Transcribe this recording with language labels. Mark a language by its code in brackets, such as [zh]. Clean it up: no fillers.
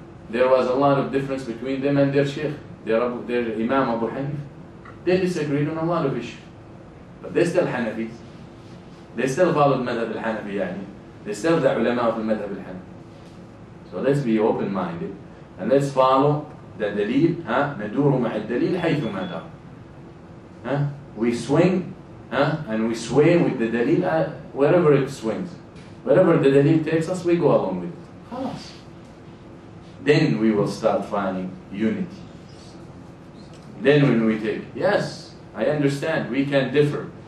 [en] There was a lot of difference between them and their sheikh, their Imam Abu Hanifa. They disagreed on a lot of issues. But they still Hanafis. They still followed madhab al-Hanafi. They still the ulama of the madhab al-Hanafi. So let's be open-minded and let's follow the dalil. [ar] ندور مع الدليل حيث ما دار. [en] We swing and we sway with the dalil wherever it swings. Wherever the dalil takes us, we go along with it. [ar] خلاص. [en] Then we will start finding unity. Then when we take, yes, I understand, we can differ.